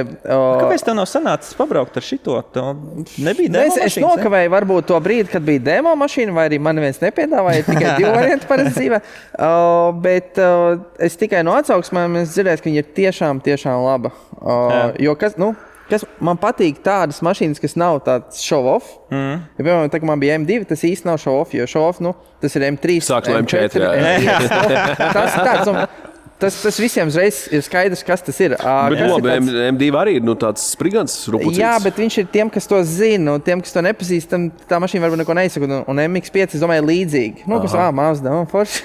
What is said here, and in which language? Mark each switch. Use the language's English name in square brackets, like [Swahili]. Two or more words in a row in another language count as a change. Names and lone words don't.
[Latvian] Kāpēc tev nav sanācis pabraukt ar šito? Tev nebija demo mašīnas? Es nokavēju varbūt to brīdi, kad bija demo mašīna, vai arī man neviens nepiedāvāja tikai 2 varianti parasti dzīvē. Bet es tikai no atsauksmēm dzirdēju, ka viņa ir tiešām laba. Jo kas man patīk tādas mašīnas, kas nav tāds show-off. Ja, piemēram, tā, man bija M2, tas īsti nav show-off, jo show-off, tas ir M3. Sāks no M4, jā. Tas visiem uzreiz ir skaidrs, kas tas ir. Bet labi, M2 arī ir tāds sprigants rupucīts. Jā, bet viņš ir tiem, kas to zina, un tiem, kas to nepazīst, tā mašīna varbūt neko neizsaka. Un MX5, es domāju, līdzīgi. Kas Mazda, forši.